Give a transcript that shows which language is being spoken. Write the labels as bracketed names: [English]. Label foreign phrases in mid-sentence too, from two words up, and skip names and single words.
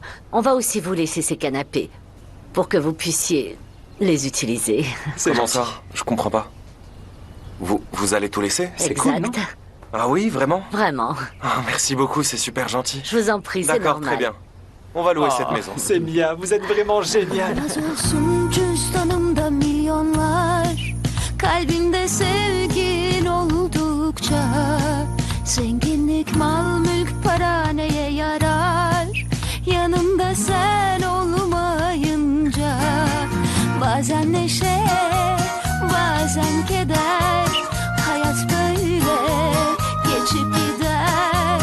[French] On va aussi vous laisser ces canapés. Pour que vous puissiez les utiliser. Comment ça? Je comprends pas. Vous allez tout laisser? C'est cool, non? Ah oui, vraiment? Vraiment. Ah, merci beaucoup, c'est super gentil. Je vous en prie, c'est normal. D'accord, très bien. On va louer cette maison. Semia, vous êtes vraiment génial. [Turkish] Cüzdanımda milyonlar, kalbimde sevgin oldukça, zenginlik, mal, mülk, para neye yarar? Yanımda sen olmayınca, bazen neşe, bazen keder, hayat böyle geçip gider.